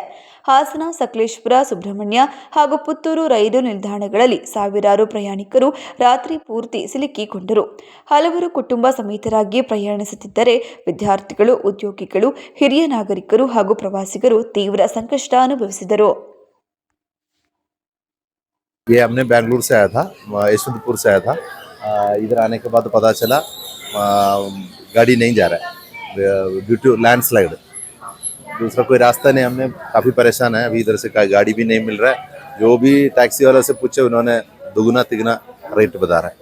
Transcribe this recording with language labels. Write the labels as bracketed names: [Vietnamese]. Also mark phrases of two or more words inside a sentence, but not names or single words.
[Kannada] ಹಾಸನ, ಸಕಲೇಶಪುರ, ಸುಬ್ರಹ್ಮಣ್ಯ ಹಾಗೂ ಪುತ್ತೂರು ರೈಲು ನಿಲ್ದಾಣಗಳಲ್ಲಿ ಸಾವಿರಾರು ಪ್ರಯಾಣಿಕರು ರಾತ್ರಿ ಪೂರ್ತಿ ಸಿಲುಕಿಕೊಂಡರು. ಹಲವರು ಕುಟುಂಬ ಸಮೇತರಾಗಿ ಪ್ರಯಾಣಿಸುತ್ತಿದ್ದರೆ, ವಿದ್ಯಾರ್ಥಿಗಳು, ಉದ್ಯೋಗಿಗಳು, ಹಿರಿಯ ನಾಗರಿಕರು ಹಾಗೂ ಪ್ರವಾಸಿಗರು ತೀವ್ರ ಸಂಕಷ್ಟ ಅನುಭವಿಸಿದರು. [Hindi] ये हमने बेंगलुरु से आया था, यशवंतपुर से आया था. इधर आने के बाद पता चला गाड़ी नहीं जा रहा है [English] due to landslide. [Hindi] दूसरा कोई रास्ता नहीं, हमने काफ़ी परेशान है. अभी इधर से गाड़ी भी नहीं मिल रहा है. जो भी टैक्सी वाले से पूछे उन्होंने दुगुना तिगुना रेट बता रहा है.